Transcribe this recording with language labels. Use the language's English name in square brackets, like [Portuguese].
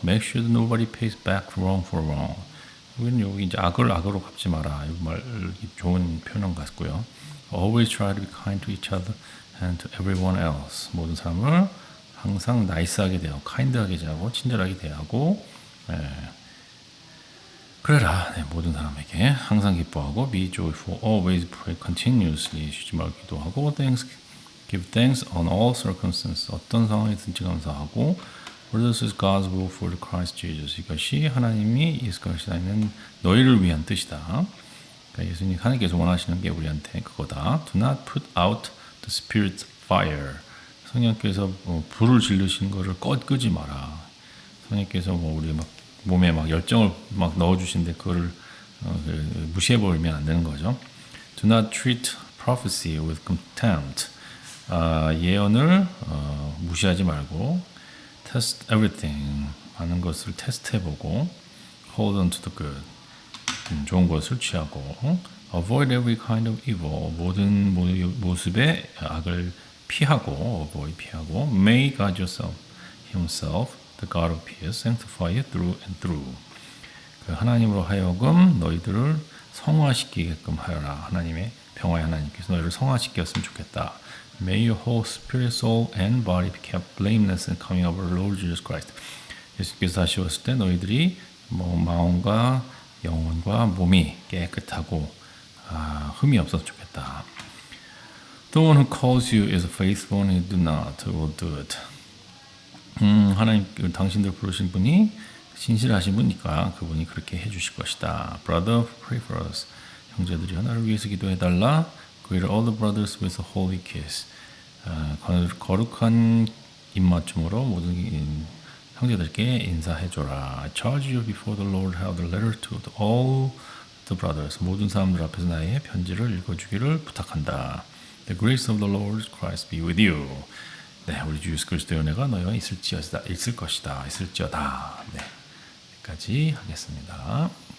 [English] make sure that nobody pays back wrong for wrong. [Korean] 우리는 여기 이제 악을 악으로 갚지 마라. 이 말 좋은 표현 같고요. [English] always try to be kind to each other and to everyone else. [Korean] 모든 사람을 항상 나이스하게 대하고 kind하게 대하고 친절하게 대하고 그래라. 네, 모든 사람에게 항상 기뻐하고 [English] be joyful, always pray continuously. [Korean] 쉬지 말고 기도하고 [English] give thanks on all circumstances. [Korean] 어떤 상황이든지 감사하고 [English] for this is God's will for the Christ Jesus. [Korean] 이것이 하나님이 예수 그리스도 안에 너희를 위한 뜻이다. 그러니까 예수님 하나님께서 원하시는 게 우리한테 그거다. [English] Do not put out the Spirit's fire. [Korean] 성령께서 불을 지르신 거를 끄지 마라. 성령께서 우리 막 몸에 막 열정을 막 넣어주신데 그거를 무시해버리면 안 되는 거죠. [English] Do not treat prophecy with contempt. [Korean] 예언을 무시하지 말고 [English] test everything. [Korean] 많은 것을 테스트해보고 [English] hold on to the good. [Korean] 좋은 것을 취하고 [English] avoid every kind of evil. [Korean] 모든 모습의 악을 피하고 [English] avoid [Korean] 피하고 [English] may God himself the God of peace sanctify you through and through. [Korean] 그 하나님으로 하여금 너희들을 성화시키게끔 하여라. 하나님의 평화의 하나님께서 너희를 성화시켰으면 좋겠다. [English] May your whole spirit, soul, and body be kept blameless in coming of our Lord Jesus Christ. [Korean] 예수께서 다시 오실 때 너희들이 마음과 영혼과 몸이 깨끗하고 흠이 없어서 좋겠다. [English] The one who calls you is faithful and who do not will do it. [Korean] 하나님 당신들 부르신 분이 신실하신 분이니까 그분이 그렇게 해주실 것이다. [English] Brother, pray for us. [Korean] 형제들이여 나를 위해서 기도해달라. [English] Greet all the brothers with a holy kiss. [Korean] 거룩한 입맞춤으로 모든 형제들께 인사해줘라. [English] I charge you before the Lord have the letter to all the brothers. [Korean] 모든 사람들 앞에서 나의 편지를 읽어주기를 부탁한다. [English] The grace of the Lord Christ be with you. [Korean] 네, 우리 주 예수 그리스도의 은혜가 너희와 있을 것이다. 네, 여기까지 하겠습니다.